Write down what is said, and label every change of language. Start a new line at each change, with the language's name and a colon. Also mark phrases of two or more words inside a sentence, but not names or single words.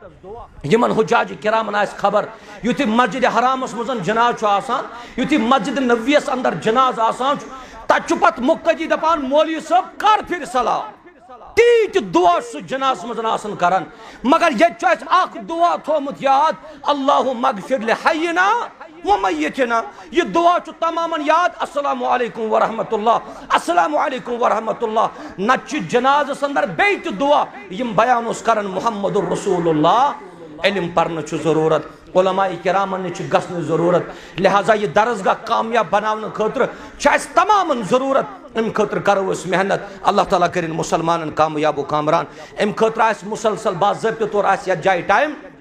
Kashmiri: یمن حجاج کرامن آسہِ خبر یُتھُے مسجد حرامس منٛز جناز چھُ آسان یُتھُے مسجد نبویس اندر جناز آسان چھُ تتہِ چھُ پتہٕ مُقتدی دپان مولوی صٲب کر پھِرِ سلام تیٖتۍ دعا چھُ سُہ جنازس منٛز آسان کران مگر ییٚتہِ چھُ اسہِ اکھ دعا تھومُت یاد
Arabic: اللہُم اغفر لحینا
Kashmiri: ومیتنا یہ دعا چھُ تمامن یاد
Arabic: السلام علیکم ورحمۃ اللہ السلام علیکم ورحمۃ اللہ
Kashmiri: نتہٕ چھُ جنازس اندر بیٚیہِ تہِ دعا یم بیان اوس کران محمد رسول اللہ علم پرنٕچ چھُ ضروٗرت علماء کرامن نِش چھِ گژھنٕچ ضروٗرت لہذا یہ درسگاہ کامیاب بناونہٕ خٲطرٕ چھِ اسہِ تمامن ضروٗرت امہِ خٲطرٕ کرو أسۍ محنت اللہ تعالیٰ کٔرِنۍ مُسلمانن کامیاب و کامران امہِ خٲطرٕ آسہِ مُسلسل باضٲبطہٕ طور آسہِ یتھ جایہِ ٹایم